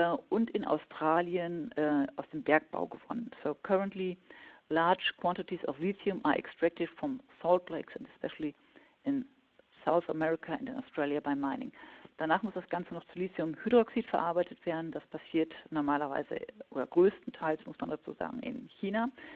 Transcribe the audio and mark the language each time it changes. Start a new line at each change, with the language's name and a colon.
German: Und in Australien aus dem Bergbau gewonnen.
English: So currently large quantities of lithium are extracted from salt lakes and especially in South America and in Australia by mining.
German: Danach muss das Ganze noch zu Lithiumhydroxid verarbeitet werden. Das passiert normalerweise oder größtenteils, muss man dazu sagen, in China.